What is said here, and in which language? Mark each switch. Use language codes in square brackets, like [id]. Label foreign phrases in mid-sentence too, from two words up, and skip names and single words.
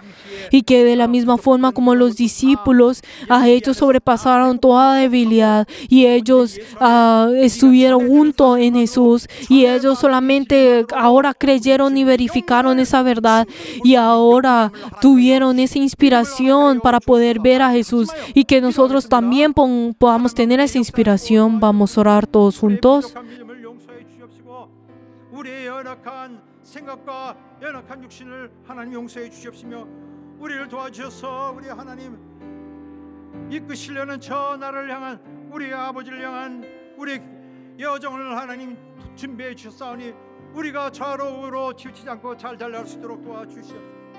[es] Y que de la misma forma como los discípulos, ellos sobrepasaron toda debilidad, y ellos estuvieron junto en Jesús, y ellos solamente ahora creyeron y verificaron esa verdad, y ahora tuvieron esa inspiración para poder ver a Jesús, y que nosotros también podamos tener esa inspiración. Vamos a orar todos juntos. [ko] 우리를 도와주셔서 우리 하나님 이끄시려는 저 나를 향한 우리 아버지를 향한 우리 여정을 하나님 준비해 주셨사오니 우리가 좌로우로 치우치지 않고 잘 달려갈 수 있도록 도와주시옵소서.